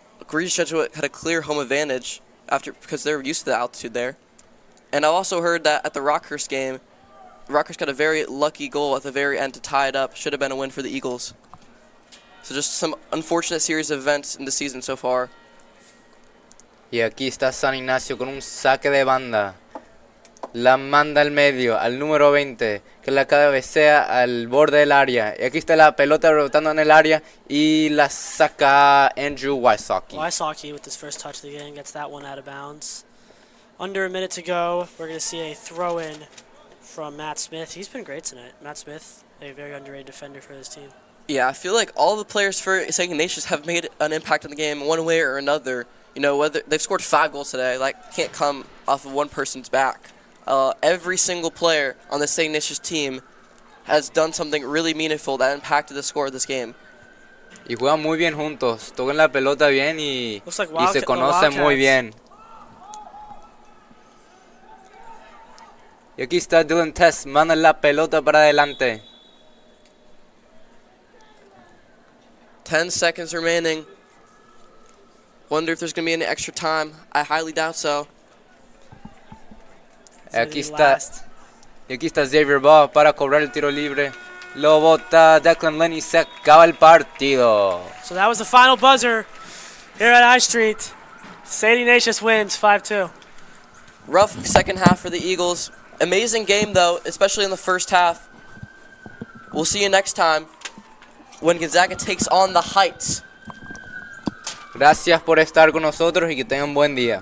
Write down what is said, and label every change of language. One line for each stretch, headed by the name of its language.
English: Regis Jesuit had a clear home advantage because they were used to the altitude there. And I also heard that at the Rockhurst game, Rockhurst got a very lucky goal at the very end to tie it up. Should have been a win for the Eagles. So just some unfortunate series of events in the season so far.
Spanish: Y aquí está San Ignacio con un saque de banda. La manda al medio, al número 20, que la cabecea al borde del área. Y aquí está la pelota rebotando en el área y la saca Andrew Wysocki.
English: Wysocki with his first touch of the game gets that one out of bounds. Under a minute to go, we're going to see a throw-in from Matt Smith. He's been great tonight. Matt Smith, a very underrated defender for this team. Yeah, I feel like all the players for St. Ignatius have made an impact on the game one way or another. You know, whether they've scored 5 goals today, like can't come off of one person's back. Every single player on the St. Ignatius team has done something really meaningful that impacted the score of this game.
Spanish: Y juegan muy bien juntos, tocan la pelota bien y
English: Like
Spanish: se conocen muy bien. Y aquí está Dylan Tess, manda la pelota para adelante.
English: 10 seconds remaining. Wonder if there's going to be any extra time. I highly doubt so.
Spanish: Y aquí está Xavier Baugh para cobrar el tiro libre. Lo bota Declan Lynn y se acaba el partido.
English: So that was the final buzzer here at I Street. St. Ignatius wins 5-2. Rough second half for the Eagles. Amazing game, though, especially in the first half. We'll see you next time when Gonzaga takes on the Heights.
Spanish: Gracias por estar con nosotros y que tengan un buen día.